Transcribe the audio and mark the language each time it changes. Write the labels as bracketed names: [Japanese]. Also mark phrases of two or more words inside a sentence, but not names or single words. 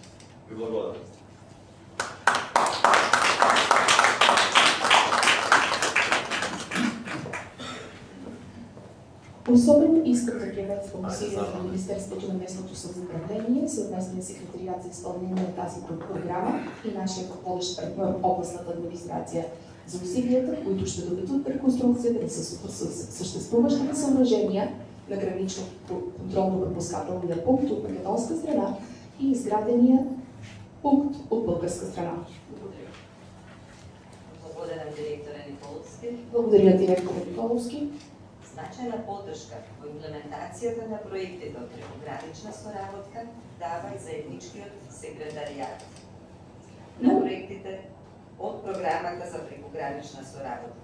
[Macedonian] Ви благодарам. [Bulgarian] Особено искам да приветствам усилията на Министерството на местното самоуправление, съвместния секретариат за изпълнение на тази програма и нашия водещ партньор областната администрация за усилията, които ще доведат до реконструкцията на съществуващите съоръжения на гранично контролно-пропускателния пункт от македонска страна и изградения пункт от българска страна. Благодаря. [Macedonian] Благодарам директора Николовски. [Bulgarian] Благодаря, директор Николовски. [Macedonian] Значајна поддршка во имплементацијата на проектите од прекогранична соработка дава и заедничкиот секретаријат на проектите од програмата за прекогранична соработка.